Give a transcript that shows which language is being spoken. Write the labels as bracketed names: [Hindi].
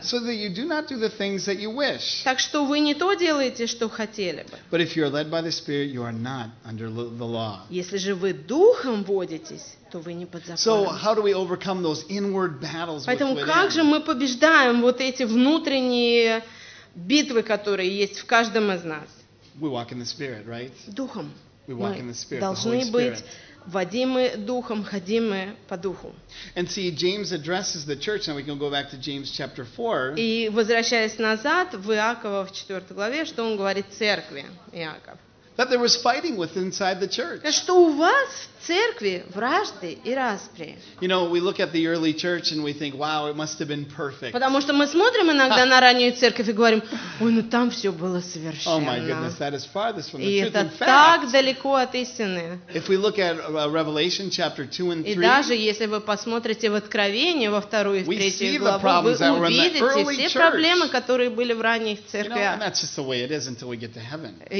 [English] So that you do not do the things that you wish. [Russian] Так что вы не то делаете, что хотели бы. [English] But if you are led by the spirit, you are not under the law. [Russian] Если же вы духом водитесь, то вы не под законом. [English] So how do we overcome those inward battles? [Russian] Поэтому как же мы побеждаем вот эти внутренние битвы, которые есть в каждом из нас? [English] We walk in the spirit, right? [Russian] Духом. [English] We walk in the spirit, [Russian] должны [English] the Holy [Russian] быть [English] spirit. [Russian] Водимы духом, ходимы по духу. [English] And see, James addresses the church, and we can go back to James chapter 4. [Russian] И возвращаясь назад в Иакова в 4 главе, что он говорит церкви, Иаков? [English] That there was fighting with inside the church. [Russian] Что у вас в церкви вражды и распри? [English] You know, we look at the early church and we think, wow, it must have been perfect. [Russian] Потому что мы смотрим иногда на раннюю церковь и говорим, ой, ну там все было совершенно. [English] Oh my goodness, that is farthest from the [Russian] и [English] truth. [Russian] И это так далеко от истины. [English] If we look at Revelation chapter 2 and 3, [Russian] и даже если вы посмотрите в Откровение во вторую и третью главу, вы увидите все проблемы, которые были в ранних церквях. [English] You know, and that's just the way it is until we get to heaven.